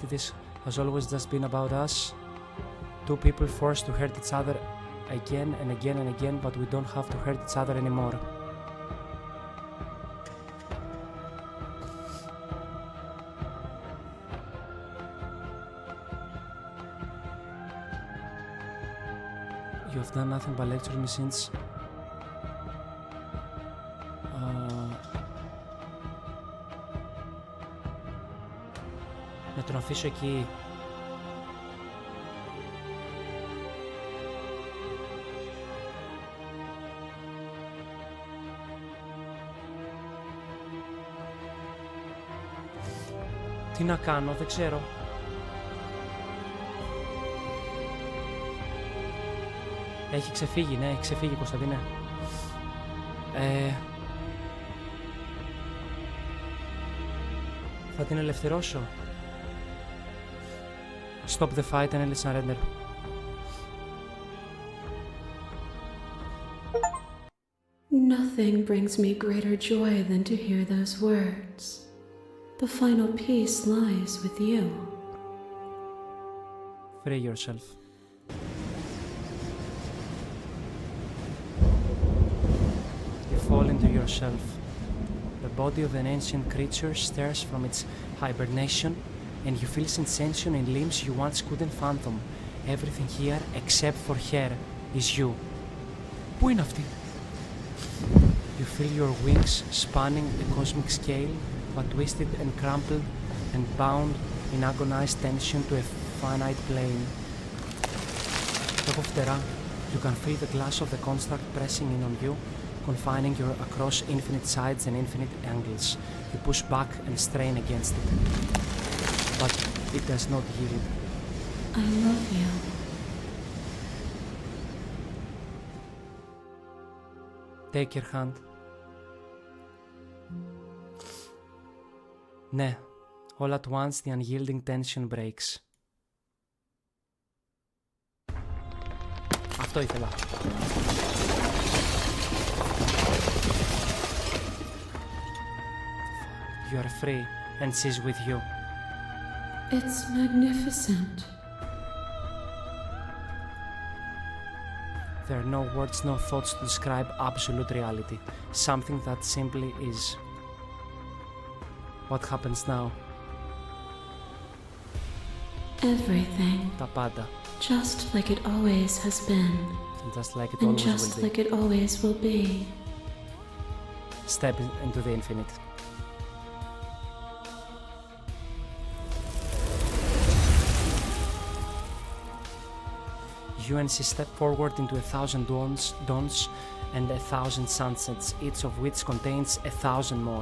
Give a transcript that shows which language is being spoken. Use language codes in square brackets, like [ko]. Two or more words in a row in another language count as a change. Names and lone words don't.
[en] This has always just been about us. Two people forced to hurt each other again and again and again, but we don't have to hurt each other anymore. You have done nothing but lecture me since... [el] Να τον αφήσω εκεί. Τι να κάνω, δεν ξέρω. Έχει ξεφύγει, ναι, έχει ξεφύγει, Κωνσταντίνε. Θα την ελευθερώσω. [en] Stop the fight and let's surrender. Nothing brings me greater joy than to hear those words. The final peace lies with you. Free yourself. You fall into yourself. The body of an ancient creature stirs from its hibernation, and you feel sensation in limbs you once couldn't fathom. Everything here, except for her, is you. [el] Πού είναι αυτή? [en] You feel your wings spanning a cosmic scale, but twisted and crumpled and bound in agonized tension to a finite plane. [el] Έχω φτερά. [en] You can feel the glass of the construct pressing in on you, confining you across infinite sides and infinite angles. You push back and strain against it. But it does not yield. I love you. Take your hand. Ναι, all at once the unyielding tension breaks. [el] Αυτό ήθελα. [en] You are free and she's with you. It's magnificent. There are no words, no thoughts to describe absolute reality. Something that simply is. What happens now? Everything. [el] Τα πάντα. [en] Just like it always has been. And just like it and always just will be. like it always will be. Step into the infinite. You and she step forward into 1,000 dawns and 1,000 sunsets, each of which contains 1,000 more.